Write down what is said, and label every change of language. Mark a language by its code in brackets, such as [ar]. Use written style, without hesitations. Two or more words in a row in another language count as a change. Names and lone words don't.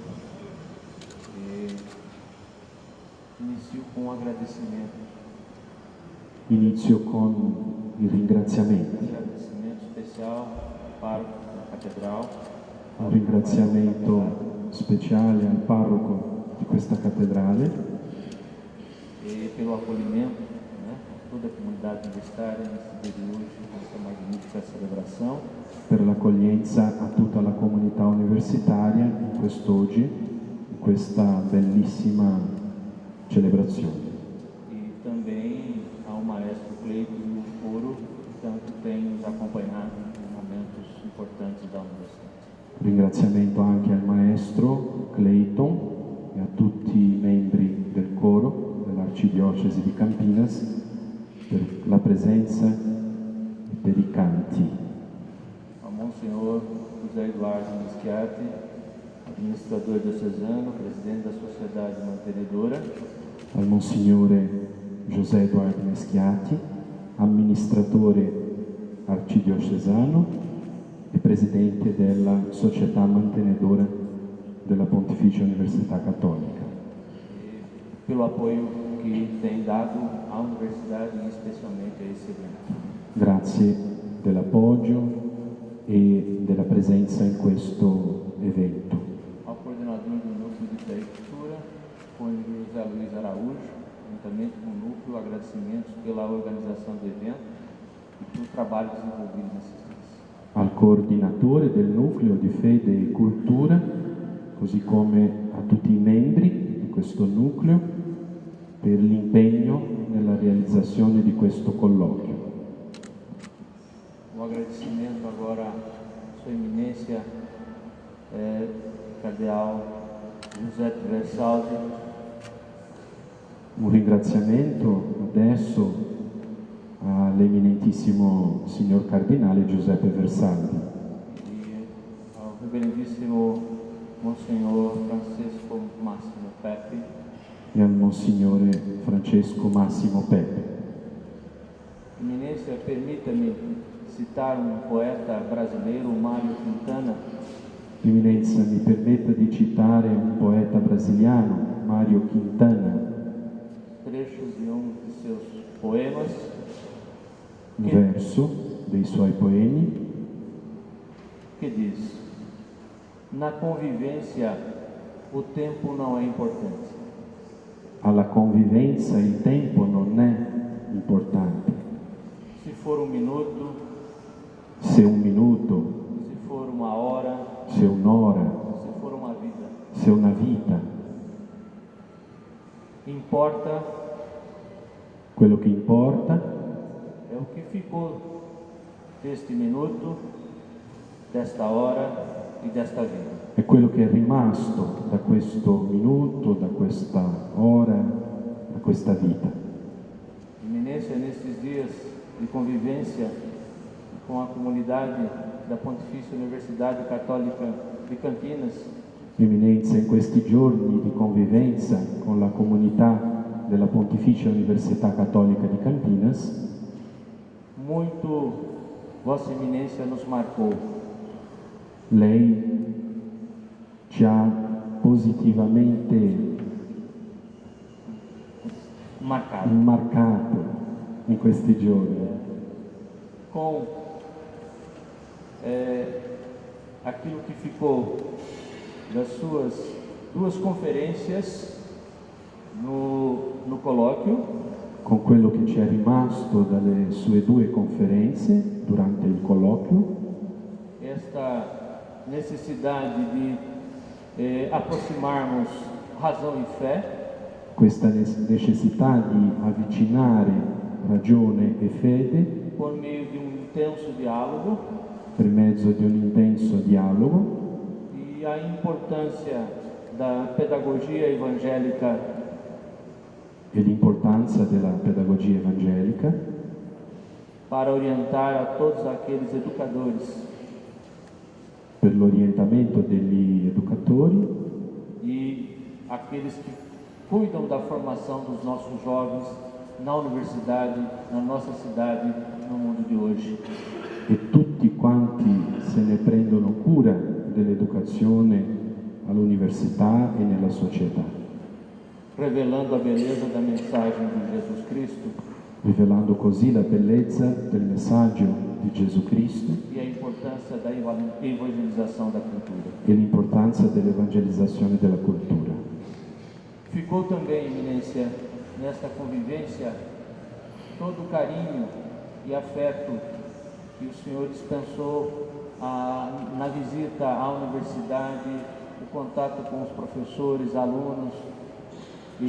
[pt] Inicio com um agradecimento. [it] Inizio con il ringraziamento. [pt] Um agradecimento especial para a Catedral. [it] Un ringraziamento speciale al parroco di questa cattedrale. [pt] E pelo acolhimento, né, a toda a comunidade universitária nesse dia de hoje, nessa magnífica celebração. [it] Per l'accoglienza a tutta la comunità universitaria in quest'oggi, in questa bellissima celebrazione. [pt] E também ao maestro Cleiton e o coro, que tanto tem nos acompanhado em momentos importantes da universidade. [it] Ringraziamento anche al maestro Clayton e a tutti i membri del coro dell'Arcidiocesi di Campinas per la presenza e per i canti. [pt] A Monsenhor José Eduardo Meschiati, administrador diocesano, presidente da Sociedade Mantenedora. [it] Al Monsignore José Eduardo Meschiati, amministratore arcidiocesano e presidente della Società Mantenedora della Pontificia Università Cattolica. [pt] E pelo apoio que tem dado à universidade e especialmente a esse evento. [it] Grazie dell'appoggio e della presenza in questo evento. [pt] Ao coordenador do Núcleo de Prefeitura, cônjuge José Luiz Araújo, juntamente com o Núcleo, agradecimentos pela organização do evento e pelo trabalho desenvolvido nesses dias. [it] Al coordinatore del Nucleo di Fede e Cultura, così come a tutti i membri di questo nucleo, per l'impegno nella realizzazione di questo colloquio. [pt] Um agradecimento agora à Sua Eminência, Cardeal Giuseppe Versaldi. [it] Un ringraziamento adesso all'eminentissimo signor Cardinale Giuseppe Versaldi [pt] E ao Reverendíssimo Monsenhor Francisco Máximo Pepe. [it] e al Monsignore Francesco Massimo Pepe. [pt] Eminência, permita-me citar um poeta brasileiro, Mário Quintana. [it] Eminenza, mi permetta di citare un poeta brasiliano, Mário Quintana, [pt] Trecho de de seus poemas, [it] un verso dei suoi poemi [pt] que diz: na convivência o tempo não é importante. [it] alla convivenza il tempo non è importante. [pt] Se for um minuto, [it] Se un minuto, [pt] se for uma hora, [it] se un'ora, [pt] se for uma vida. [it] se una vita, [pt] Importa [it] quello che importa [pt] é o que ficou deste minuto, desta hora e desta vida. [it] è quello che è rimasto da questo minuto, da questa ora, da questa vita. [pt] Eminência, nesses dias de convivência com a comunidade da Pontifícia Universidade Católica de Campinas, [it] Eminenza, in questi giorni di convivenza con la comunità della Pontificia Università Cattolica di Campinas, [pt] muito Vossa Eminência nos marcou. [it] lei ci ha positivamente marcato in questi giorni [pt] com aquilo que ficou das suas duas conferências no colóquio [it] con quello che ci è rimasto dalle sue due conferenze durante il colloquio, [pt] esta necessidade de aproximarmos razão e fé, [it] questa necessità di avvicinare ragione e fede [pt] por meio de intenso diálogo, [it] per mezzo di un intenso dialogo, [pt] e a importância da pedagogia evangélica [it] e l'importanza della pedagogia evangelica [pt] para orientar a todos aqueles educadores [it] per l'orientamento degli educatori [pt] e aqueles que cuidam da formação dos nossos jovens na universidade, na nossa cidade, no mundo de hoje. [it] e tutti quanti se ne prendono cura dell'educazione all'università e nella società, [pt] revelando a beleza da mensagem de Jesus Cristo [it] rivelando così la bellezza del messaggio di Gesù Cristo [pt] e a importância da evangelização da cultura. [it] e l'importanza dell'evangelizzazione della cultura. [pt] Ficou também, Eminência, nesta convivência, todo o carinho e afeto que o senhor dispensou na visita à universidade, o contato com os professores, alunos e